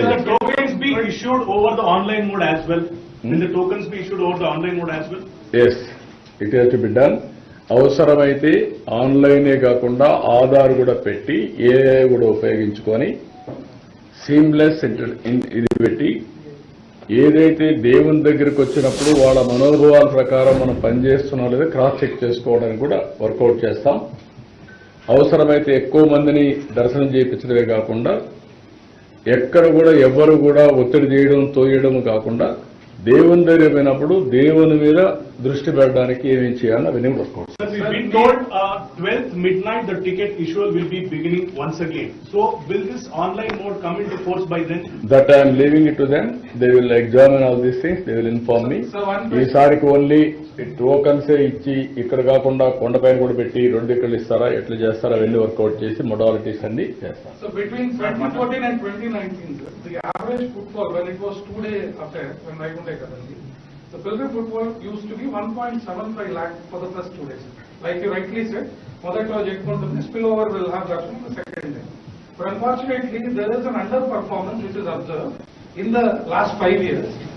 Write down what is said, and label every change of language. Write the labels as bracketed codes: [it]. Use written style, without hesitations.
[en] Tokens be issued over the online mode as well. Will the tokens be issued over the online mode as well? Yes, it has to be done. [te] అవసరమైతే ఆన్లైనే కాకుండా ఆధార్ కూడా పెట్టి AI కూడా ఉపయోగించుకొని seamless ఇది పెట్టి ఏదైతే దేవుని దగ్గరికి వచ్చినప్పుడు వాళ్ళ మనోభావాల ప్రకారం మనం పనిచేస్తున్నాం లేదా క్రాస్ చెక్ చేసుకోవడానికి కూడా వర్కౌట్ చేస్తాం. అవసరమైతే ఎక్కువ మందిని దర్శనం చేయించడమే కాకుండా ఎక్కడ కూడా ఎవరు కూడా ఒత్తిడి చేయడం తోయడం కాకుండా దేవుని దగ్గర పోయినప్పుడు దేవుని మీద దృష్టి పెట్టడానికి ఏమేం చేయాలో అవన్నీ work out. [en] Sir, we've been told 12th midnight the ticket issue will be beginning once again. So will this online mode come into force by then? That I am leaving it to them. They will examine all these things. They will inform me. [te] ఈసారికి only టోకన్సే ఇచ్చి ఇక్కడ కాకుండా కొండపైన కూడా పెట్టి 2 ఇక్కడ ఇస్తారా ఎట్లా చేస్తారా అవన్నీ వర్కౌట్ చేసి మొడాలిటీస్ అన్ని చేస్తారు. [en] So between 2014 and 2019, sir, the average footfall when it was 2-day affair, when Vaikunta Ekadasi, the pilgrim footfall used to be 1.75 lakh for the first 2 days. Like you rightly said, [te] మొదటి రోజు ఎక్కువ ఉంటుంది, [en] spillover will have that on the second day. But unfortunately, there is an underperformance which is observed in the last 5 years.